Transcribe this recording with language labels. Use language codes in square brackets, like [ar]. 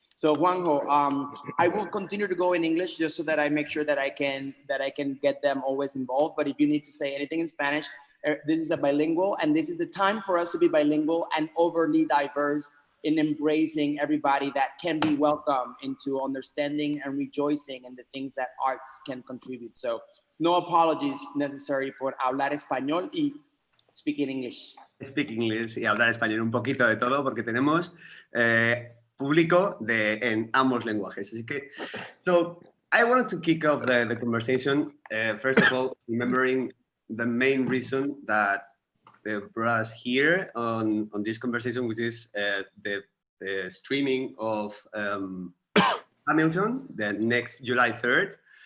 [en] So Juanjo, I will continue to go in English just so that I make sure that I can get them always involved. But if you need to say anything in Spanish, this is a bilingual, and this is the time for us to be bilingual and overly diverse in embracing everybody that can be welcome into understanding and rejoicing in the things that arts can contribute. So no apologies necessary [es] por hablar español [en] y speak in English. Speak English [es] y hablar español, un poquito de todo, porque tenemos público en ambos lenguajes. Así que, [en] so I wanted to kick off the conversation, first of all, remembering the main reason that brought us here on this conversation, which is the streaming of Hamilton, the next July 3rd.